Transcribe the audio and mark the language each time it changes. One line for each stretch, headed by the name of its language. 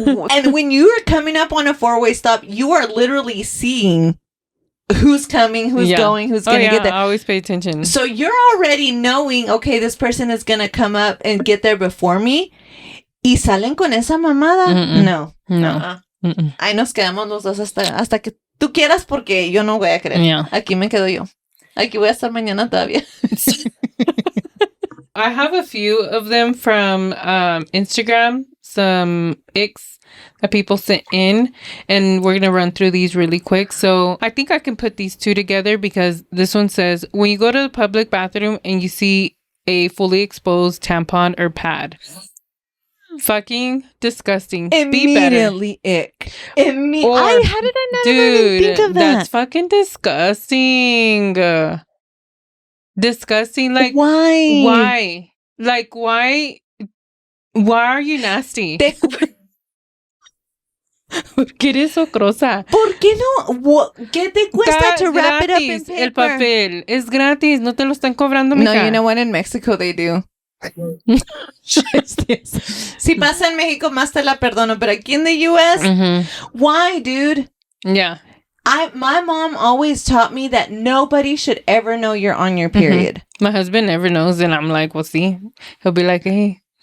English: And when you are coming up on a 4-way stop, you are literally seeing who's coming, who's going, who's going to get there. I always pay attention. So you're already knowing, okay, this person is going to come up and get there before me.
Spanish: ¿Y salen con esa mamada? Mm-mm. No. No. Ahí nos quedamos los dos hasta que tú quieras porque yo no voy a querer.
English: Yeah.
Spanish: Aquí me quedo yo. Aquí voy a estar mañana todavía.
English: I have a few of them from Instagram, some ICKS that people sent in, and we're going to run through these really quick. So I think I can put these two together because this one says, when you go to the public bathroom and you see a fully exposed tampon or pad. Fucking disgusting. Immediately ick. How did I not even think of that? That's fucking disgusting. Disgusting. Like, why? Like, why are you nasty?
Spanish: ¿Por qué eres ocrosa? ¿Por qué no? ¿Qué te cuesta
English: to wrap it up in paper?
Spanish: El papel es gratis, no te lo están cobrando, mija.
English: No, you know what? In Mexico they do.
Spanish: Si pasa en México, más te la perdono,
English: but
Spanish: aquí
English: in the US, why, dude? Yeah. My mom always taught me that nobody should ever know you're on your period. My husband never knows, and I'm like, well, see, he'll be like, hey.